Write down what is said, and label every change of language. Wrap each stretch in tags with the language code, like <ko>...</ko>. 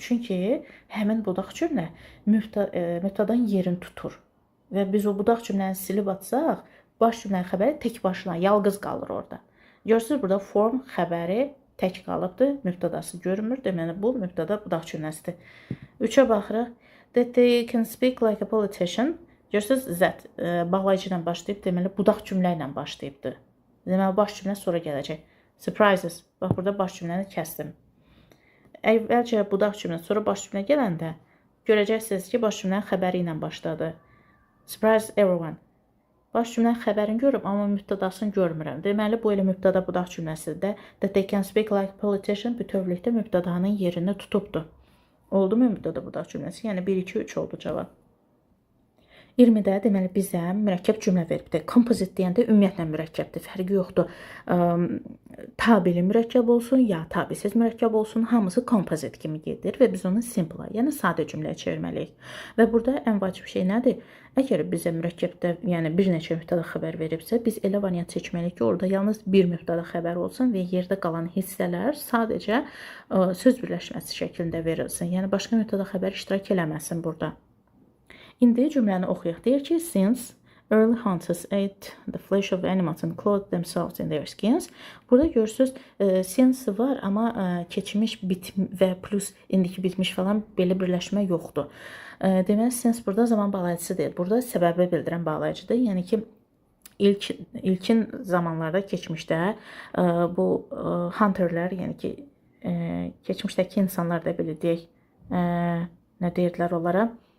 <az>Çünki həmin budaq cümlə mübtədanın yerini tutur. Və biz o budaq cümləni silib atsaq, baş cümlənin xəbəri tək başına, yalqız qalır orada. Görürsünüz, burada form xəbəri tək qalıbdır, mübtədası görünmür. Deməli, bu mübtəda budaq cümləsidir. 3-ə baxırıq.</az> <en>That they can speak like a politician.</en> <az>Görürsünüz, Z bağlayıcı ilə başlayıb, deməli, budaq cümlə ilə başlayıbdır. Deməli, baş cümlə sonra gələcək.</az> <en>Surprises.</en> <az>Bax, burada baş cümləni kəsdim. Əvvəlcə budaq cümlə, sonra baş cümlə gələndə görəcəksiniz ki, baş cümlənin xəbəri ilə başladı.</az> <en>Surprise everyone.</en> <az>Baş cümlənin xəbərini görürüm, amma mübtədasını görmürəm. Deməli, bu elə mübtəda budaq cümləsində</az> <en>that they can speak like a politician</en> <az>bütövlükdə mübtədanın yerini tutubdur. Oldu mu mübtəda budaq cümləsi? Yəni 1, 2, 3 oldu cavab. 20-də deməli bizə mürəkkəb cümlə veribdir. Kompozit deyəndə ümumiyyətlə mürəkkəbdir, fərqi yoxdur. Tabeli mürəkkəb olsun, ya tabisiz mürəkkəb olsun, hamısı kompozit kimi gedir və biz onu simple, yəni sadə cümləyə çevirməliyik. Və burada ən vacib şey nədir? Əgər bizə mürəkkəbdə, yəni bir neçə mübtəda xəbər veribsə, biz elə variant seçməliyik ki, orada yalnız bir mübtəda xəbər olsun və yerdə qalan hissələr sadəcə söz birləşməsi şəklində verilsin. Yəni başqa mübtəda xəbər iştirak eləməsin burada. İndi cümləni oxuyaq. Deyir ki,</az> <en>since early hunters ate the flesh of animals and clothed themselves in their skins.</en> <az>Burada görürsünüz, since var, amma keçmiş və plus indiki bitmiş falan belə birləşmə yoxdur. Deməli, since burada zaman bağlayıcısı deyil. Burada səbəbi bildirən bağlayıcıdır. Yəni ki, ilkin zamanlarda keçmişdə bu hunterlər, yəni ki, keçmişdəki insanlar da belə deyək, nə deyirdilər onlara?</az>